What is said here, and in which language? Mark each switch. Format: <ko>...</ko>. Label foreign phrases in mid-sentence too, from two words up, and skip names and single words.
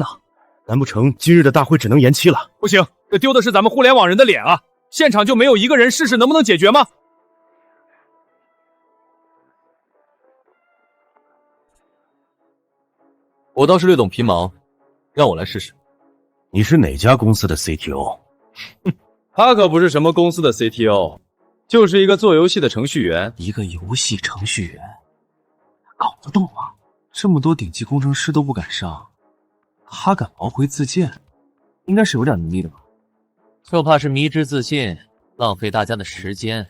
<zh>難不成今日的大會只能延期了？不行，這丟的是咱們互聯網人的臉啊！現場就沒有一個人試試能不能解決嗎？我倒是略懂皮毛，讓我來試試。你是哪家公司的 CTO？他可不是什麼公司的 CTO，就是一個做遊戲的程序員。一個遊戲程序員，搞得動嗎？這麼多頂級工程師都不敢上，他敢毛回自薦，應該是有點能力的吧？就怕是迷之自信，浪費大家的時間。</zh>